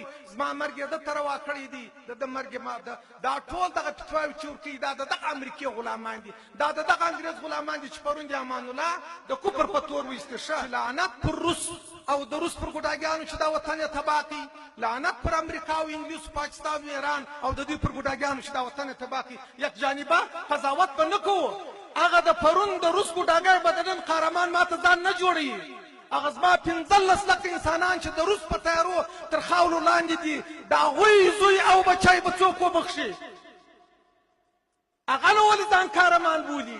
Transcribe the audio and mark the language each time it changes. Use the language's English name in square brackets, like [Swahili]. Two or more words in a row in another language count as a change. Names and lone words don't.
[Pashto] زما مرګ یې ده ته روا کړی دی، د ده مرګ دا ټول دغه فتواوې چې ورکوي دا د دغه امریکې غلامان دي، دا د دغه انګریز غلامان دي چې پرون د امان الله د کفر په تور وایستې. ښه لعنت پر روس او د روس پر ګوډاګیانو چې دا وطن یې تباه کړي، لعنت پر امریکا او انګلیس، پاکستان او ایران او د دوی پر ګوډاګیانو چې دا وطن یې تباه کړي. [Persian] یک جانبه [Pashto] قضاوت به نه کوو. هغه د پرون د روس ګوډاګی به د نن قهرمان ماته ځان نه جوړوي. هغه زما 15 لکه انسانان چې د روس په تیارو تر خاورو لاندې دي، د هغوی زوی او بچی به څوک وبخښي؟ هغه نو ولې ځان قهرمان بولي؟